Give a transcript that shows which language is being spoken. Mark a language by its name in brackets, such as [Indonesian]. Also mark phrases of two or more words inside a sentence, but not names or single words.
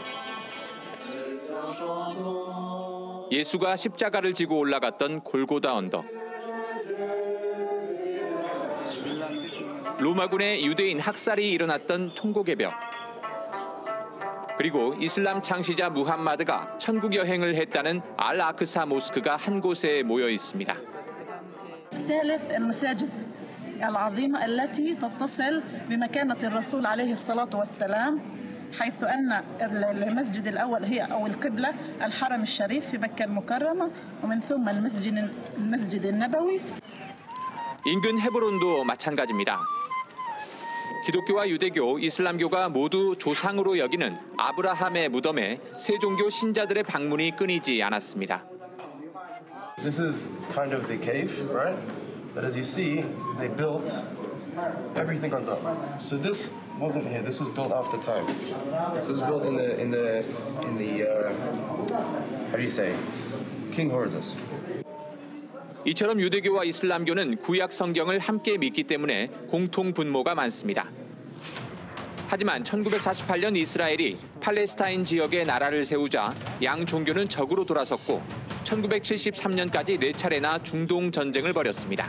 [Korean] 예수가 십자가를 지고 올라갔던 골고다 언덕. 로마군의 유대인 학살이 일어났던 통곡의 벽. 그리고 이슬람 창시자 무함마드가 천국 여행을 했다는 알 아크사 모스크가 한 곳에 모여 있습니다. [Arabic] العظيمة التي تتصل بمكانة الرسول عليه الصلاة والسلام حيث أن المسجد الأول هي أو القبلة الحرم الشريف في مكة المكرمة ومن ثم المسجد النبوي. [Korean] 인근 헤브론도 마찬가지입니다. 기독교와 유대교, 이슬람교가 모두 조상으로 여기는 아브라함의 무덤에 세종교 신자들의 방문이 끊이지 않았습니다. [English] This is kind of the cave, right? But as you see, they built everything on top. So this wasn't here. This was built after time. This was built in the how do you say, King Horus. [Korean] 이처럼 유대교와 이슬람교는 구약 성경을 함께 믿기 때문에 공통 분모가 많습니다. 하지만 1948년 이스라엘이 팔레스타인 지역에 나라를 세우자 양 종교는 적으로 돌아섰고 1973년까지 4차례나 중동 전쟁을 벌였습니다.